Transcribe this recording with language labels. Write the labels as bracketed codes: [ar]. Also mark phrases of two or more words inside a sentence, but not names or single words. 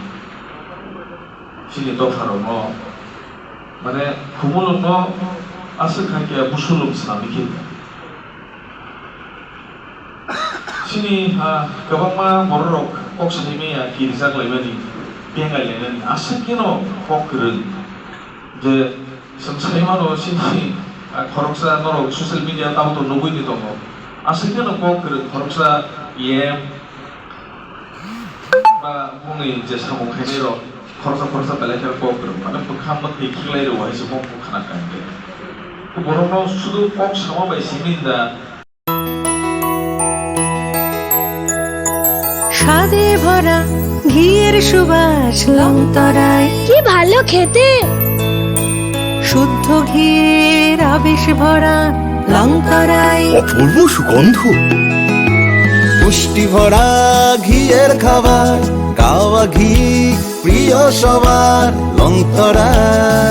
[brx] सिनि दफाराव माने खुमुलुंग आसो खायके बुसुलुं सामिखि सिनि गोबांमा बर'राव कक साइमेया गिर्जाग्लायमानि बेंगायलायनानै आसो केनो कक रों जे जों साइमानो सिनि खरकसा नरक [en] social media [brx] तावतो नुबैनि दङ आसो केनो कक रों खरकसा इएम बा मुंनि जे सामुं खायनाय खरसा बेलायखे कक रों माने बुखामत देखिलाय रवायसो कक खानाखांदे बर'नाव शुधु कक सामा बायसिमिनदा [bn] স্বাদে ভরা ঘিয়ের সুবাস লংতরায় কি ভালো খেতে শুদ্ধ ঘিয়ের আবেশ ভরা লংতরায় অপূর্ব সুগন্ধ পুষ্টি ভরা ঘিয়ের খাবার গাওয়া ঘি প্রিয় সবার লংতরায়